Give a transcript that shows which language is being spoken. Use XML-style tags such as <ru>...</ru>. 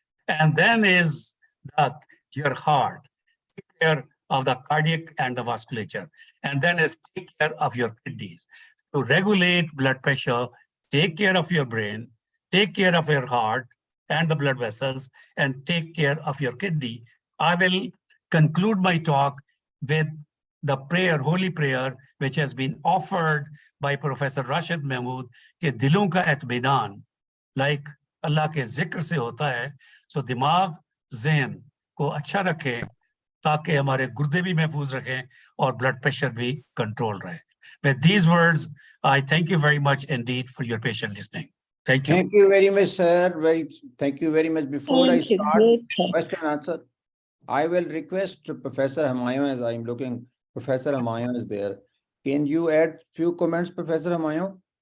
<en>And then is your heart. Take care of the cardiac and the vasculature. And then is take care of your kidneys. To regulate blood pressure, take care of your brain, take care of your heart and the blood vessels, and take care of your kidney. I will conclude my talk with the prayer, holy prayer, which has been offered by Professor Rashid Mahmood,</en> <hi>कि दिलों का इत्मीनान, like अल्लाह के जिक्र से होता है, so दिमाग, ज़हन को अच्छा रखें, ताकि हमारे गुर्दे भी महफूज रखें और blood pressure भी control रहे.</hi> <en>With these words, I thank you very much indeed for your patient listening. Thank you. Thank you very much, sir. Thank you very much. Before I start question and answer, I will request Professor Humayun, as I'm looking, Professor Humayun is there. Can you add few comments, Professor Humayun?</en>